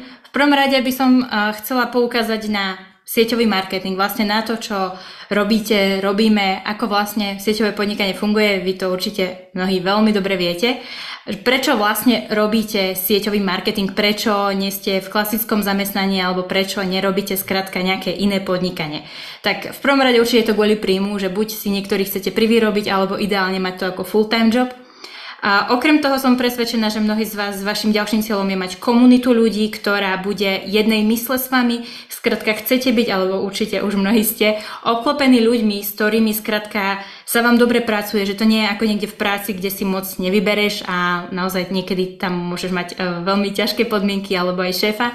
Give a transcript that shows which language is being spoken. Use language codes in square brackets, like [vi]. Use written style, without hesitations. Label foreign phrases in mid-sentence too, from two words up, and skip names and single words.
[sk] V prvom rade by som chcela poukázať na sieťový marketing, vlastne na to, čo robíte, robíme, ako vlastne sieťové podnikanie funguje, vy to určite mnohí veľmi dobre viete. Prečo vlastne robíte sieťový marketing, prečo nie ste v klasickom zamestnaní alebo prečo nerobíte skrátka nejaké iné podnikanie. Tak v prvom rade určite je to kvôli príjmu, že buď si niektorí chcete privyrobiť alebo ideálne mať to ako [en] full-time job. [sk] A okrem toho som presvedčená, že mnohí z vás s vašim ďalším cieľom je mať komunitu ľudí, ktorá bude jednej mysle s vami. Skrátka chcete byť, alebo určite už mnohí ste, obklopení ľuďmi, s ktorými skrátka sa vám dobre pracuje, že to nie je ako niekde v práci, kde si moc nevybereš a naozaj niekedy tam môžeš mať veľmi ťažké podmienky alebo aj šéfa.